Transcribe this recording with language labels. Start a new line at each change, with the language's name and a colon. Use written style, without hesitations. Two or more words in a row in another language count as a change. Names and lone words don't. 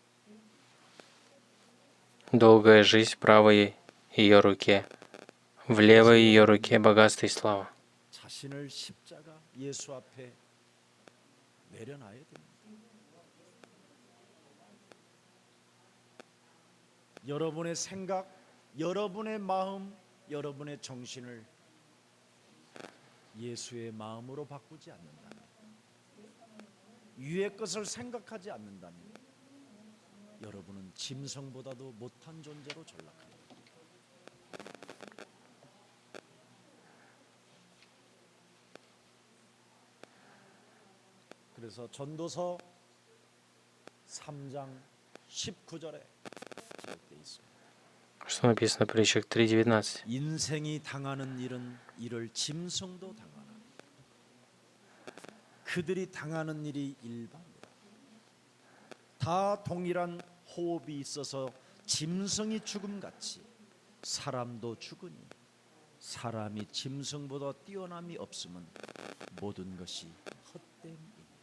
Russian: Долгая жизнь в правой ее руке, в левой ее руке богатство и слава.
Korean: 자신을 십자가 예수 앞에 내려놔야 됩니다. 여러분의 생각, 여러분의 마음, 여러분의 정신을 예수의 마음으로 바꾸지 않는다면, 위의 것을 생각하지 않는다면 여러분은 짐승보다도 못한 존재로 전락합니다. 그래서 전도서 3장 19절에 기록되어 있습니다.
Russian: Что написано в притчах 3:19?
Korean: 인생이 당하는 일은 이를 짐승도 당하나 그들이 당하는 일이 일반이라. 다 동일한 호흡이 있어서 짐승이 죽음같이 사람도 죽으니 사람이 짐승보다 뛰어남이 없으면 모든 것이 헛됨이니라.